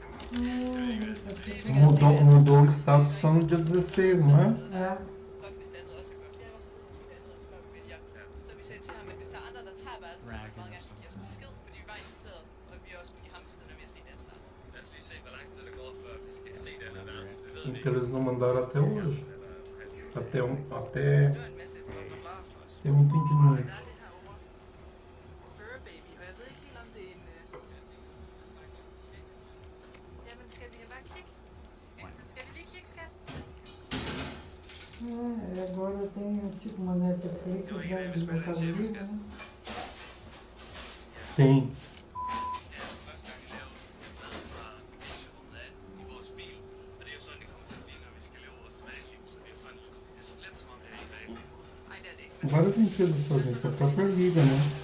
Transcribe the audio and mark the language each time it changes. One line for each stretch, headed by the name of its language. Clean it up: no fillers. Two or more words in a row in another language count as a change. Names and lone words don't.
Portuguese: Mudou o status só no dia 16, não é?
Danish: Ja. Så vi sagde til ham, at hvis der er andre, der tager værelset, så vil vi meget gerne give os besked, fordi vi var interesseret, og vi også vil give ham besked, når vi har set andet værelse. Lad os lige se, hvor lang tid det går, før vi skal se den her værelse. Det ved vi
Portuguese: Porque eles não mandaram até hoje. Até eu não entendi não.
English: Fur baby,
Danish: og jeg ved ikke helt om det er en... Jamen, skal vi bare kigge? Skal vi lige kigge, skat?
Portuguese: Agora eu tenho tipo uma Netflix já de Mercado Livre, né? Sim. Várias empresas fazem isso, a própria Liga, né?